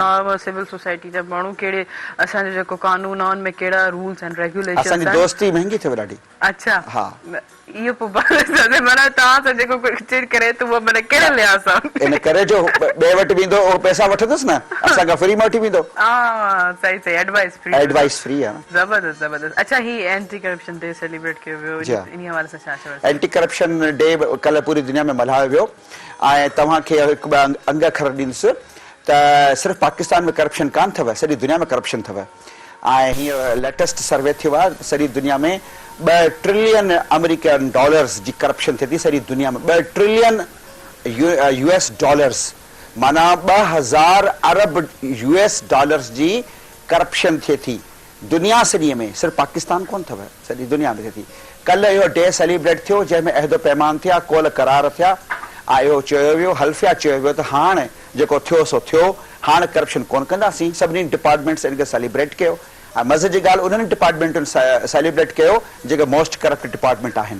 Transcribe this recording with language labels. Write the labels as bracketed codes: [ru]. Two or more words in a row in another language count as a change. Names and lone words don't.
[en] normal civil society [sd] जा माण्हू कहिड़े असांजो जेको कानून आहे उनमें कहिड़ा [en] rules and regulations [sd] असांजी दोस्ती महांगी थियव ॾाढी अच्छा हा इहो पोइ माना तव्हां सां जेको चिड़ करे त उहो माना कहिड़े लिहाज़ सां इन करे जो ॿिए वटि वेंदो उहो पैसा वठंदुसि न असांखां फ्री में वठी वेंदो हा सही सही [en] advice free advice free [sd] आहे ज़बरदस्त ज़बरदस्त अच्छा ही [en] anti corruption day celebrate [sd] कयो वियो जी हा। इन हवाले सां छा चवणु [en] anti corruption day [sd] कल्ह पूरी दुनिया में मल्हायो वियो ऐं तव्हांखे हिकु ॿ अंग अखर ॾींदुसि त सिर्फ़ु पाकिस्तान में करप्शन कान अथव सॼी दुनिया में करप्शन अथव ऐं हीअं [en] latest survey [sd] थियो आहे सॼी दुनिया में [en] 2 trillion American dollars [sd] जी करप्शन थिए थी सॼी दुनिया में 2 ट्रिलियन [en] US dollars [sd] माना 2000 अरब [en] US dollars [sd] जी करप्शन थिए थी दुनिया सॼीअ में सिर्फ़ु पाकिस्तान कोन अथव सॼी दुनिया में थिए थी कल्ह इहो [en] day celebrate [sd] थियो जंहिंमें अहदो पैमान थिया कोल करार थिया ऐं इहो चयो वियो हल्फिया चयो वियो त हाणे जेको थियो सो थियो हाणे करप्शन कोन कंदासीं सभिनी डिपार्टमेंट्स इनखे सेलिब्रेट कयो ऐं मज़े जी ॻाल्हि उन्हनि डिपार्टमेंटुनि सेलिब्रेट कयो जेके [en] most corrupt department [sd] आहिनि